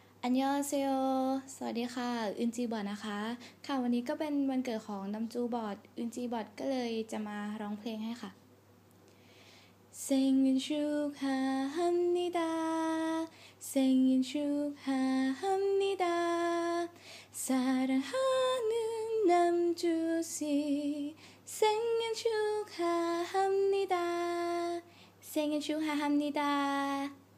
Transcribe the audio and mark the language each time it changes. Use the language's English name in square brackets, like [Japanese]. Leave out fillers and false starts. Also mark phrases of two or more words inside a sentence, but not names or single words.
[Thai] อันยองเซโยสวัสดีค่ะอึนจีบอดนะคะค่ะวันนี้ก็เป็นวันเกิดของนัมจูบอดอึนจีบอดก็เลยจะมาร้องเพลงให้ค่ะ [Korean] 생일축하합니다 생일 축하합니다 사랑하는 남주씨 생일 축하합니다 생일 축하합니다